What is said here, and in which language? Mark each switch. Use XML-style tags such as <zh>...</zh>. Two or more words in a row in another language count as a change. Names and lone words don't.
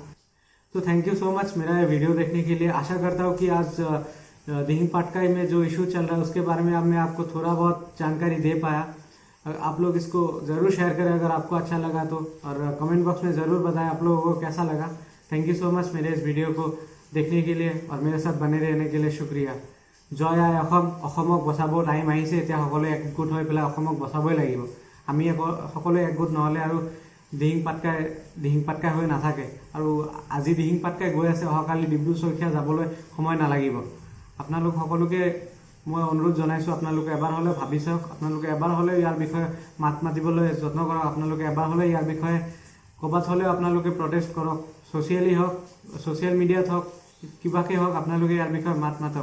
<hi>तो</hi> <en>thank you so much</en> <hi>मेरा ये वीडियो देखने के लिए। आशा करता हूँ कि आज दिहिंग पाटकाई में जो इशू चल रहा है उसके बारे में अब मैं आपको थोड़ा बहुत जानकारी दे पाया। आप लोग इसको ज़रूर शेयर करें अगर आपको अच्छा लगा तो, और</hi> <en>comment box</en> <hi>में ज़रूर बताएं आप लोगों को कैसा लगा।</hi> <en>thank you so much</en> <hi>मेरे इस वीडियो को देखने के लिए और मेरे साथ बने रहने के लिए शुक्रिया।</hi> <as>জয় আই অসম, অসমক বচাব টাইম আহিছে, এতিয়া সকলোৱে একগোট হৈ পেলাই অসমক বচাবই লাগিব। আমি সকলোৱে একগোট নহ'লে আৰু দিহিং পাটকাই হৈ নাথাকে। আৰু আজি দিহিং পাটকাই গৈ আছে, অহাকালি ডিব্ৰু চৈখোৱা যাবলৈ সময় নালাগিব। আপোনালোক সকলোকে মই অনুৰোধ জনাইছোঁ, আপোনালোকে এবাৰ হ'লেও ভাবি চাওক, আপোনালোকে এবাৰ হ'লেও ইয়াৰ বিষয়ে মাত মাতিবলৈ যত্ন কৰক, আপোনালোকে এবাৰ হ'লেও ইয়াৰ বিষয়ে ক'ৰবাত হ'লেও আপোনালোকে প্ৰটেষ্ট কৰক, ছ'চিয়েলি হওক,</as> <en>social media-t</en> <as>হওক, কিবাকে হওক, আপোনালোকে ইয়াৰ বিষয়ে মাত মাতক।</as>